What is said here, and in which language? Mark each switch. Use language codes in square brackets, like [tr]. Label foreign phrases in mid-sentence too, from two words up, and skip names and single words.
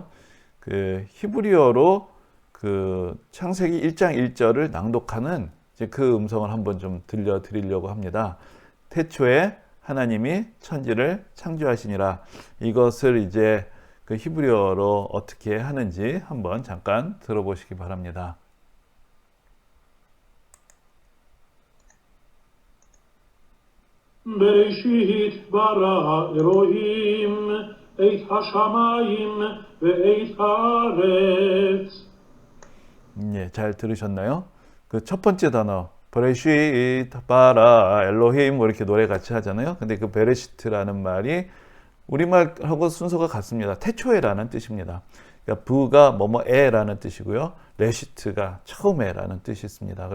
[ko] 그 히브리어로 그 창세기 1장 1절을 낭독하는 그 음성을 한번 좀 들려드리려고 합니다. 태초에 하나님이 천지를 창조하시니라. 이것을 이제 그 히브리어로 어떻게 하는지 한번 잠깐 들어보시기 바랍니다. [he] בראשית ברא אלוהים את השמיים ואת הארץ. [ko] 예, 잘 들으셨나요? 그 첫 번째 단어 [he] בראשית ברא אלוהים [ko] 이렇게 노래 같이 하잖아요. 근데 그 베레시트라는 말이 우리말하고 순서가 같습니다. 태초에라는 뜻입니다. 그러니까 부가 뭐뭐에라는 뜻이고요. 레시트가 처음에라는 뜻이 있습니다.